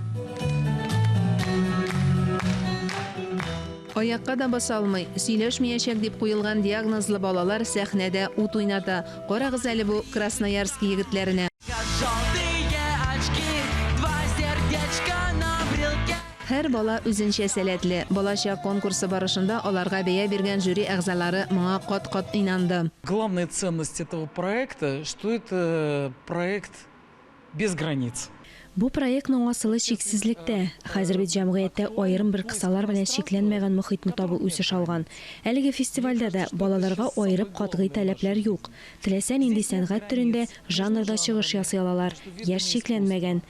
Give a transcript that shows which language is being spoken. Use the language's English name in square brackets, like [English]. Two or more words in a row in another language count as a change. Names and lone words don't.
[Tatar] Аякка да баса алмый, сөйләшмәячәк дип куелган диагнозлы балалар сәхнәдә ут уйната. Карагыз әле бу Красноярский егетләренә. Һәр бала үзенчә сәләтле. Балачак конкурсы барышында аларга бәя биргән жюри әгъзалары моңа кат-кат инанды. [Russian] Главная ценность этого проекта, что это проект без границ. [Tatar] Бу проектның асылы чиксезлектә. Хәзер бит җәмгыятьтә аерым бер кысалар белән чикләнмәгән мөхитне табу үсеш алган. Әлеге фестивальдә дә балаларга аерып катгый таләпләр юк. Теләсә нинди сәнгать төрендә, жанрда чыгыш ясый алалар. Яшь чикләнмәгән.